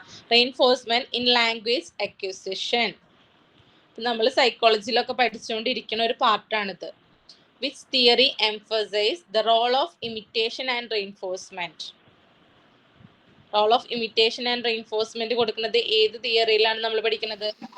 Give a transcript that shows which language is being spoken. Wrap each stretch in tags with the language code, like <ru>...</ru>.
<en>Reinforcement in language acquisition.</en> <ml>നമ്മൾ സൈക്കോളജിയിലൊക്കെ പഠിച്ചുകൊണ്ടിരിക്കുന്ന ഒരു പാർട്ടാണിത്.</ml> <en>Which theory emphasizes the role of imitation and reinforcement? Role of imitation and reinforcement</en> <ml>കൊടുക്കുന്നത് ഏത് തിയറിയിലാണ് നമ്മൾ പഠിക്കുന്നത്?</ml>